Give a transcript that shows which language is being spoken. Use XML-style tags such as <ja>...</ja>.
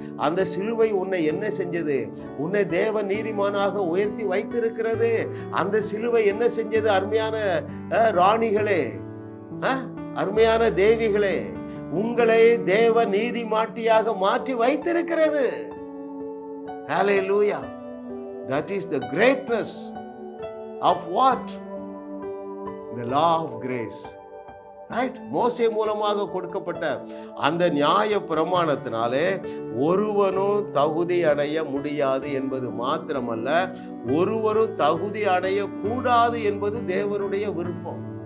<ta>அந்த சிலுவை உன்னை என்ன செஞ்சது? உன்னை தேவ நீதிமானாக உயர்த்தி வைத்திருக்கிறது. அந்த சிலுவை என்ன செஞ்சது? அருமையான ராணிகளே, அருமையான தேவிகளே, உங்களை தேவ நீதிமாட்டியாக மாற்றி வைத்திருக்கிறது.</ta> <en>Hallelujah. That is the greatness of what? The law of grace. Right?</en> <ta>மோசே மூலமாக கொடுக்கப்பட்ட அந்த நியாய பிரமாணத்தினாலே ஒருவனும் தகுதி அடைய முடியாது என்பது மாத்திரமல்ல, ஒருவரும் தகுதி அடைய கூடாது என்பது தேவனுடைய விருப்பம்.</ta>